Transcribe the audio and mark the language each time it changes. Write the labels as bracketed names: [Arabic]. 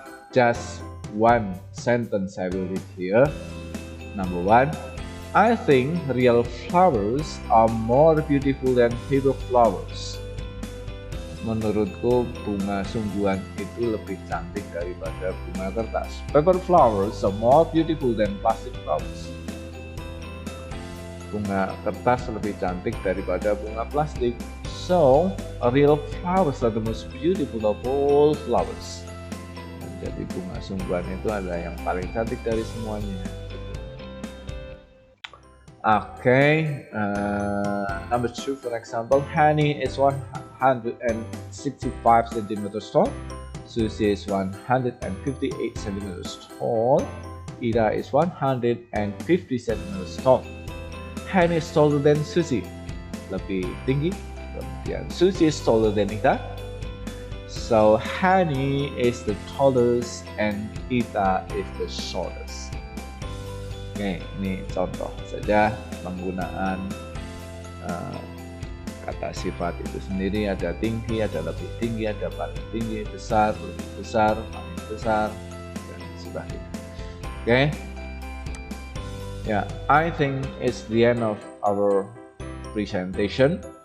[English] Just one sentence I will read here. Number one, I think real flowers are more beautiful than paper flowers. [Indonesian] Menurutku bunga sungguhan itu lebih cantik daripada bunga kertas. [English] Paper flowers are more beautiful than plastic flowers. [Indonesian] Bunga kertas lebih cantik daripada bunga plastik. [English] So, real flowers are the most beautiful of all flowers. [Indonesian] Jadi bunga sungguhan itu adalah yang paling cantik dari semuanya. [English] Okay, number two, for example, honey is 165 centimeters tall. Susie is 158 centimeters tall. Ida is 150 centimeters tall. Honey is taller than Susie, [Indonesian] lebih tinggi. [English] Kemudian Susie is taller than Ida. So Honey is the tallest and Ida is the shortest. [Indonesian] Oke, ini contoh saja penggunaan kata sifat itu sendiri. Ada tinggi, ada lebih tinggi, ada paling tinggi, besar, lebih besar, paling besar, dan sebagainya. Oke. [English] Yeah, I think it's the end of our presentation.